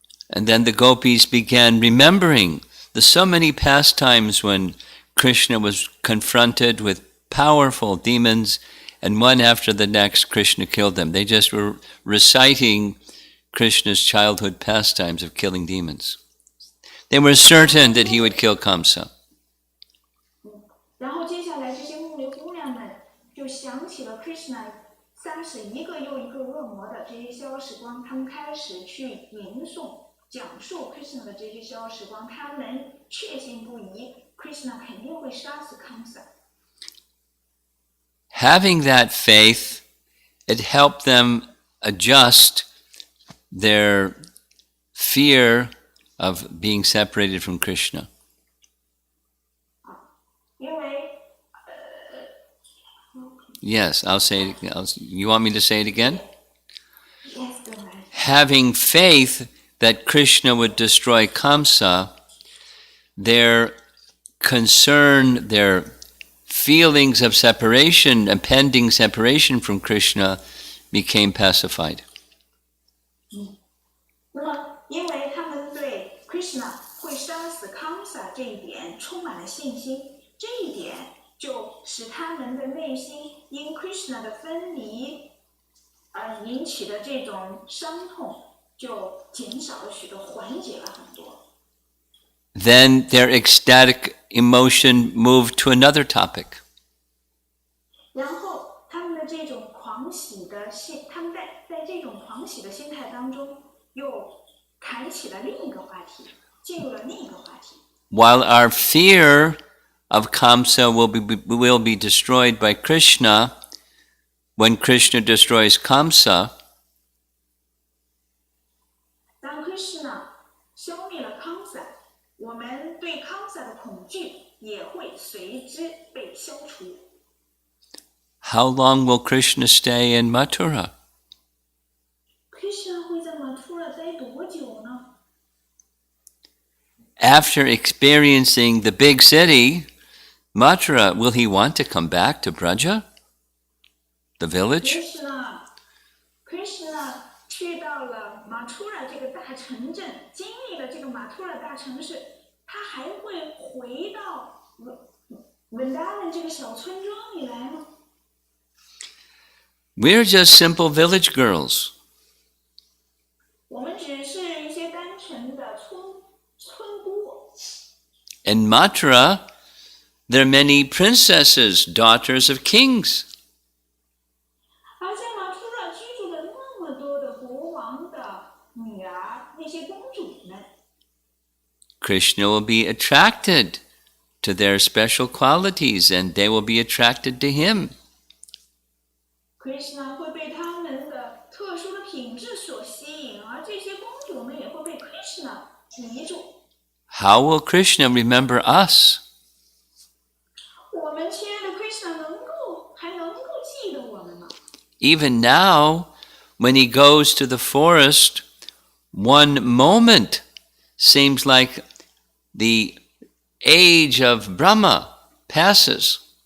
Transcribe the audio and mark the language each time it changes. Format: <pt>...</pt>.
<en>And then the gopis began remembering the so many pastimes when Krishna was confronted with powerful demons, and one after the next, Krishna killed them. They just were reciting Krishna's childhood pastimes of killing demons. They were certain that he would kill Kamsa.</en> <zh>然后接下来，这些牧牛姑娘们就想起了 Krishna 杀死一个又一个恶魔的这些逍遥时光，他们开始去吟诵、讲述 Krishna 的这些逍遥时光，他们确信不疑 ，Krishna 肯定会杀死 Kamsa。</zh> <en>Having that faith, it helped them adjust their fear of being separated from Krishna.</en> <zh>因为</zh> <en>Yes, I'll say it. You want me to say it again? yes, go ahead. Having faith that Krishna would destroy Kamsa, their concern, their feelings of separation, impending separation from Krishna, became pacified.</en> <zh>那么，因为他们对 Krishna 会杀死 Kamsa 这一点充满了信心，这一点就使他们的内心因 Krishna 的分离而引起的这种伤痛就减少了许多，缓解了很多。</zh> <en>Then their ecstatic emotion moved to another topic.</en> <zh>然后他们的这种狂喜的心，他们在这种狂喜的心态当中，又谈起了另一个话题，进入了另一个话题。</zh> <en>While our fear of Kamsa will be destroyed by Krishna, when Krishna destroys Kamsa,</en> <zh>当 Krishna 消灭了 Kamsa， 我们对 Kamsa 的恐惧也会随之被消除。</zh> <en>how long will Krishna stay in Mathura?</en> <zh>Krishna 会在马突拉待多久呢？</zh> <en>After experiencing the big city, Mathura, will he want to come back to Braja, the village?</en> <zh>Krishna 去到了马突拉这个大城镇，经历了这个马突拉大城市，他还会回到Vrindavan 这个小村庄里来吗？</zh> <en>We're just simple village girls.</en> <zh>我们只是一些单纯的村姑。</zh> <en>In Mathura, there are many princesses, daughters of kings.</en> <zh>而在马突拉居住了那么多的国王的女儿，那些公主们。</zh> <en>Krishna will be attracted to their special qualities and they will be attracted to him.</en> <zh>Krishna 会被他们的特殊的品质所吸引，而这些公主们也会被 Krishna 迷住。</zh> <en>How will Krishna remember us?</en> <zh>我们亲爱的 Krishna 还能够记得我们吗？</zh> <en>Even now, when he goes to the forest, one moment seems like the age of Brahma passes.</en>